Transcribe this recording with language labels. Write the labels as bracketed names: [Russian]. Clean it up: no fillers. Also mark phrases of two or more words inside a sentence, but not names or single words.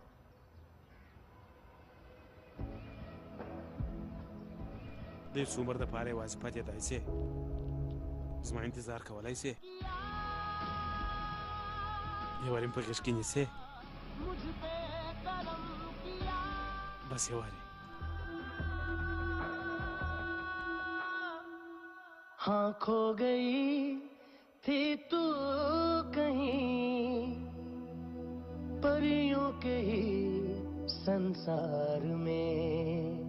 [Pashto] د یو څو عمر دپاره یوازې پاتېدای سې زما انتظار کولی سې یو وارې م په غېږ کې نیسې بس یو وارې [Hindi] हाँ खो गई थी तू कहीं परियों के ही संसार में